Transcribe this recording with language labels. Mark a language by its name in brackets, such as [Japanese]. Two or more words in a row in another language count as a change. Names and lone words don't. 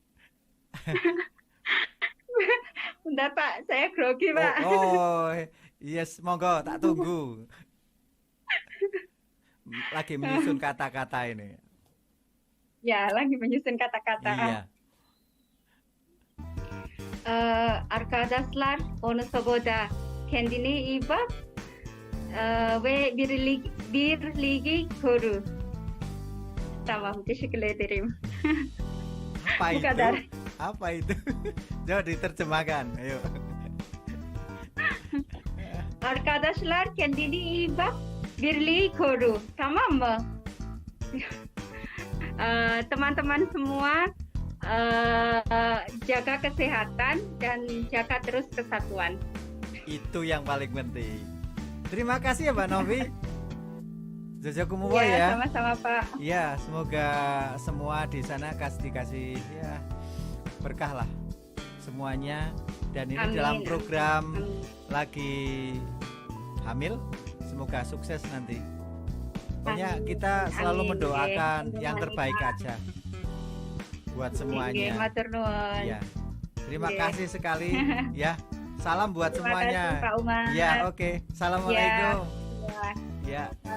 [Indonesian] bentar Pak, saya grogi Oh, Pak. [English] oh, yes, [Javanese] monggo tak tunggu. [Indonesian] Lagi menyusun kata-kata ini. Ya, lagi menyusun kata-kata. Iya. [Turkish] Arkadaşlar, Wonosobo'da kendini iyi bak ve birliği koru. Tamam, teşekkür ederim. [Indonesian] Apa [Turkish] Bu [Indonesian] itu? [Turkish] kadar. [Indonesian] Apa itu? Coba diterjemahkan. Ayo. [Turkish] Arkadaşlar kendini iyi bak Birli Guru, [Indonesian] sama Mbak. Teman-teman semua jaga kesehatan dan jaga terus kesatuan. Itu yang paling penting. Terima kasih ya Mbak Novi. [Arabic] Jazakumullah ya. [Indonesian] Sama-sama Pak. Ya, semoga semua di sana dikasih ya berkah lah semuanya. Dan ini Amin. dalam program Amin. lagi hamil, semoga sukses nanti. Pokoknya Amin. kita selalu Amin. mendoakan Amin. yang terbaik aja buat semuanya. [Javanese] Matur nuwun. [Indonesian] Ya, terima Oke. kasih sekali ya. Salam buat Terima semuanya. kasih Pak Umar. Ya, oke. Assalamualaikum. Ya. Ya.